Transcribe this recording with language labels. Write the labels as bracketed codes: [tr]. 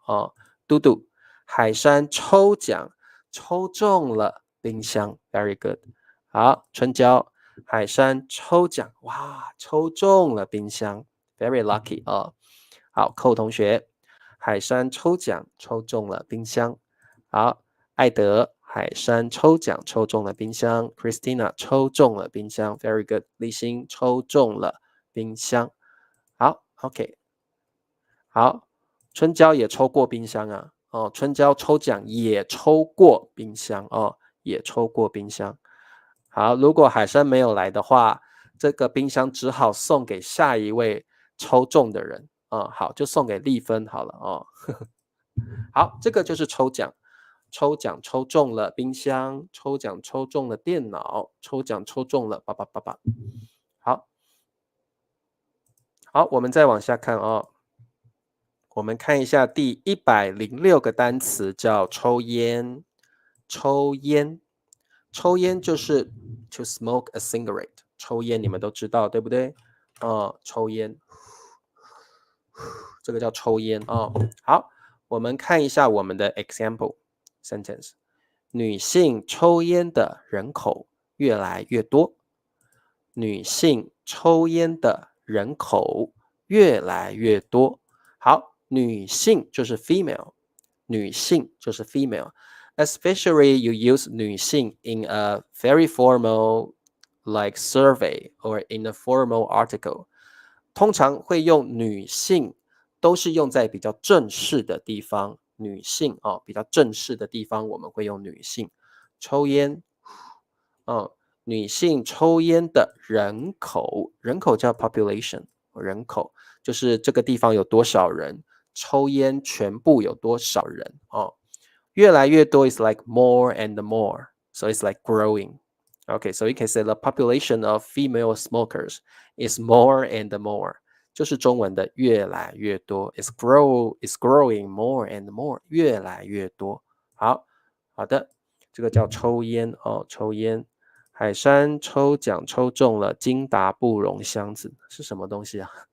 [zh] 哦，嘟嘟，海山抽奖抽中了冰箱， [en] very good。 [zh] 好，春娇，海山抽奖，哇，抽中了冰箱， [en] very lucky [zh] 哦。好，寇同学，海山抽奖抽中了冰箱。好，艾德，海山抽奖抽中了冰箱。 Christina 抽中了冰箱， [en] very good。 [zh] 立新抽中了冰箱。好 ，OK。好，春娇也抽过冰箱啊。哦，春娇抽奖也抽过冰箱哦，也抽过冰箱。好，如果海山没有来的话，这个冰箱只好送给下一位抽中的人。好，就送给丽芬好了哦。好，这个就是抽奖，抽奖抽中了冰箱，抽奖抽中了电脑，抽奖抽中了888。好，好，我们再往下看哦。我们看一下第106个单词，叫抽烟。抽烟，抽烟就是 [en] to smoke a cigarette。 [zh] 抽烟你们都知道，对不对？抽烟，这个叫抽烟哦。好，我们看一下我们的 [en] example sentence。 [zh] 女性抽烟的人口越来越多。女性抽烟的人口越来越多。好，女性就是 female， 女性就是 female。 [en] Especially you use 女性 in a very formal like survey or in a formal article。 [zh] 通常会用女性，都是用在比较正式的地方。女性哦，比较正式的地方我们会用女性。抽烟，女性抽烟的人口，人口叫 population， 人口就是这个地方有多少人，抽烟全部有多少人哦。 [en] 越来越多 is like more and more, so it's like growing. Okay, so you can say the population of female smokers is more and more. [zh] 就是中文的越来越多 [en] is growing more and more， [zh] 越来越多。好的，这个叫抽烟哦，抽烟。海山抽奖抽中了金达布绒箱子，是什么东西啊？